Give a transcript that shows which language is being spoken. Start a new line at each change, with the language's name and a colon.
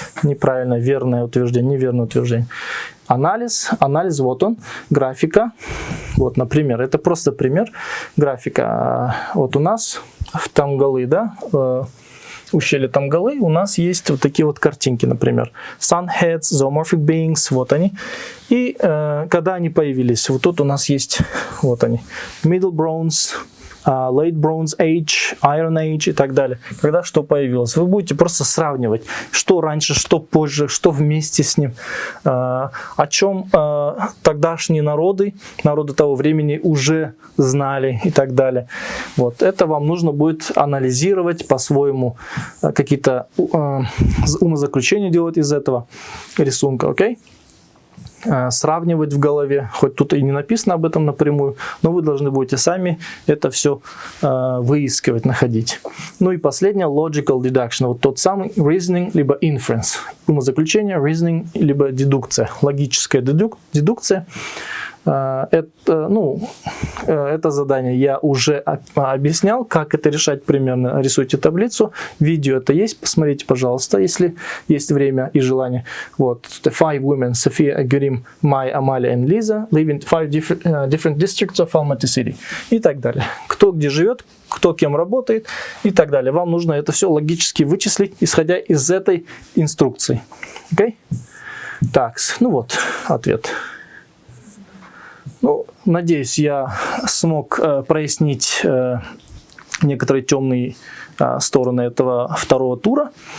Russian: Неправильное, верное утверждение, неверное утверждение. Анализ, вот он, графика. Вот, например, это просто пример. Графика. Вот у нас в Тамгалы, ущелье Тамгалы, у нас есть вот такие вот картинки, например.
English: Sunheads, zoomorphic beings,
Russian: вот они. И когда они появились, вот тут у нас есть, вот они,
English: Middle Bronze, Late Bronze Age, Iron Age
Russian: и так далее. Когда что появилось, вы будете просто сравнивать, что раньше, что позже, что вместе с ним, о чем тогдашние народы того времени уже знали и так далее. Вот это вам нужно будет анализировать по-своему, какие-то умозаключения делать из этого рисунка, сравнивать в голове, хоть тут и не написано об этом напрямую, но вы должны будете сами это все выискивать, находить. Ну и последнее, logical deduction, вот тот самый reasoning либо inference, умозаключение, reasoning либо дедукция, логическая дедукция. Это задание я уже объяснял, как это решать примерно. Рисуйте таблицу. Видео это есть, посмотрите, пожалуйста, если есть время и желание. Вот.
English: The 5 women, София, Гюрим, Май, Амалия и Лиза, live in 5 different districts of Almaty City.
Russian: И так далее. Кто где живет, кто кем работает и так далее. Вам нужно это все логически вычислить, исходя из этой инструкции. Так, ну вот ответ. Ну, надеюсь, я смог прояснить некоторые темные стороны этого второго тура.